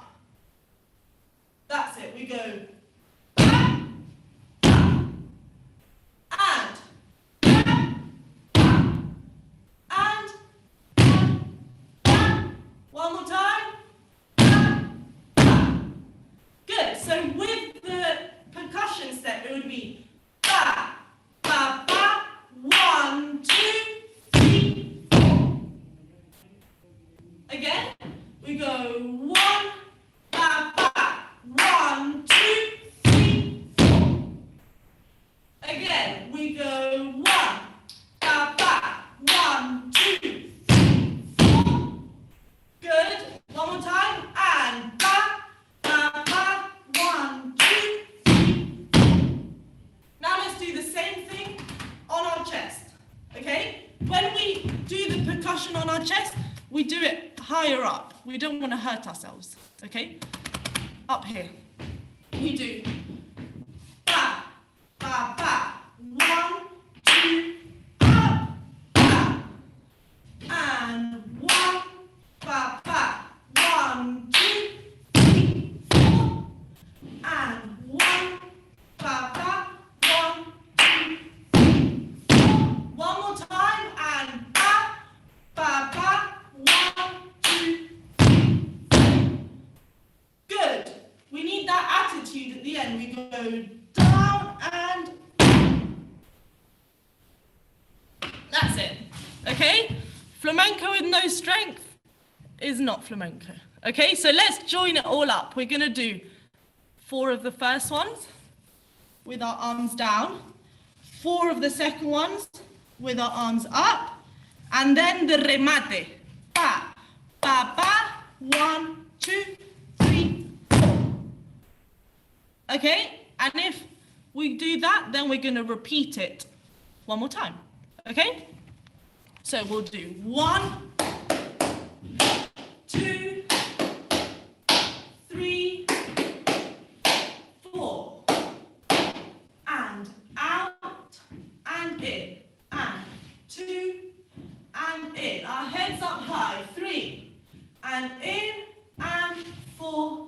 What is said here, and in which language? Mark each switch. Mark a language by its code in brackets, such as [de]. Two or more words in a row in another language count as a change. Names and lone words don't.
[en] That's it. We go and one more time. Good. So with the percussion step, it would be ba, ba, ba, 1, 2, 3, 4. Again, we go 1, ba, ba, 1, 2, 3, 4. Again, we go 1, ba, ba, 1, 2, 3, 4. Good. One more time. And ba, ba, ba, 1, 2, 3, 4. Now let's do the same thing on our chest. Okay? When we do the percussion on our chest, we do it higher up. We don't want to hurt ourselves. Okay? Up here. We do ba, ba, ba, 1, 2, up, ba. And 1, ba, ba, 1, 2, 3, 4. And 1, ba, ba, 1, 2, 3, 4. One more time, and ba, ba, ba, 1, 2, 3, 4. Good. We need that attitude at the end. We go down and that's it. Okay? Flamenco with no strength is not flamenco. Okay, so let's join it all up. We're going to do 4 of the first ones with our arms down, 4 of the second ones with our arms up, and then the remate. Pa, pa, pa, 1, 2, 3, 4. Okay, and if we do that, then we're going to repeat it one more time. Okay, so we'll do 1, 2, 3, 4, and out, and in, and 2, and and in, and 4.